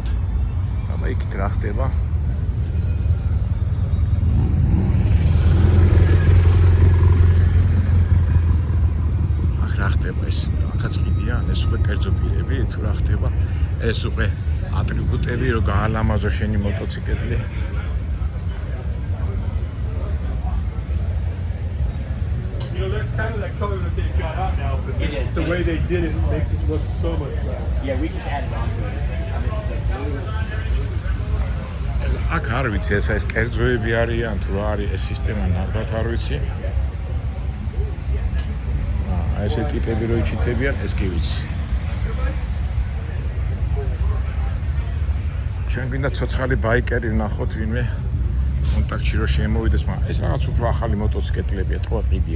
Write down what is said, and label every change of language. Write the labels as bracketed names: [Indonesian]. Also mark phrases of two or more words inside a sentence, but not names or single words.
[Georgian] აბა იქით რა ხდება? რა ხდება ეს? აქაც ყიდია, ეს უკვე კერძო პირები, თუ რა ხდება? ეს უკვე ატრიბუტები, რომ გაალამაზო შენი მოტოციკლი. [English] That's kind of that color that they've got out now, but the way they did it makes it look so much better. Yeah, we just added on to it. I mean, the blue. [Georgian] აქ არ ვიცი ეს კერძოები არიან თუ რა არის ეს სისტემა ნამდვილად არ ვიცი. ესე ტიპები რო იჩიტებიან ეს კი ვიცი. ჩვენ გვინდა ცოცხალი ბაიკერი ვნახოთ ვინმე კონტაქტში რო შემოვიდეს, მაგრამ ეს რაღაც უფრო ახალი მოტოციკლებია, თქო ყიდია.